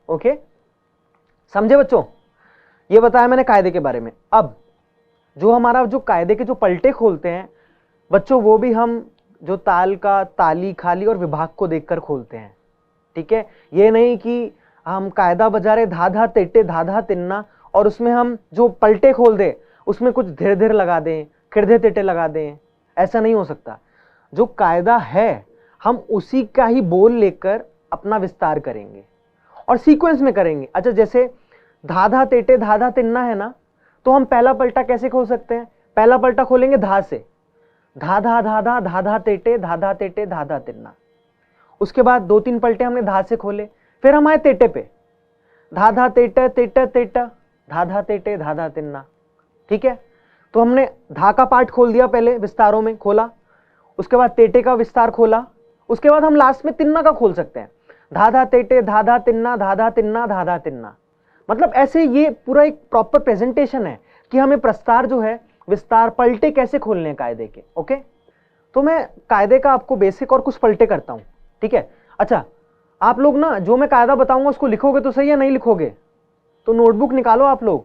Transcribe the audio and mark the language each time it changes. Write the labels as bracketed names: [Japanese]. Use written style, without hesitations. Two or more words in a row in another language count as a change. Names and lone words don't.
[Hindi] ओके, समझे बच्चों? ये बताया मैंने कायदे के बारे में। अब जो हमारा जो कायदे के जो पलटे खोलते हैं बच्चों, वो भी हम जो ताल का ताली खाली और विभाग को देखकर खोलते हैं। ठीक है, ये नहीं कि हम कायदा बजा रहे धा धा तेटे धा धा तिन्ना और उसमें हम जो पलटे खोल दे उसमें कुछ धीरे धीरे लगा दें, खिड़धे तेटे लगा दें, ऐसा नहीं हो सकता। जो कायदा है हम उसी का ही बोल लेकर अपना विस्तार करेंगे और सीक्वेंस में करेंगे। अच्छा, जैसे धा धा तेटे धा धा तिन्ना है ना, तो हम पहला पलटा कैसे खोल सकते हैं? पहला पलटा खोलेंगे धा से, धा धा धा धा धा धा तेटे धा धा तेटे धा धा तिन्ना। उसके बाद 2-3 पलटे हमने धा से खोले, फिर हम आए तेटे पे, धा धा तेटा तेटा तेटा धा धा तेटे धा धा तिन्ना। ठीक है, तो हमने धा का पार्ट खोल दिया, पहले विस्तारों में खोला, उसके बाद तेटे का विस्तार खोला, उसके बाद हम लास्ट में तिन्ना का खोल सकते हैं, धा धा तेटे धा धा तिन्ना धा धा तिन्ना धा धा तिन्ना। मतलब ऐसे ये पूरा एक [English] proper presentation [Hindi] है कि हमें प्रस्तार जो है, विस्तार, पलटे कैसे खोलने हैं कायदे के। ओके, तो मैं कायदे का आपको बेसिक और कुछ पलटे करता हूं। ठीक है, अच्छा आप लोग ना जो मैं कायदा बताऊंगा उसको लिखोगे तो सही है, नहीं लिखोगे तो नोटबुक निकालो आप लोग।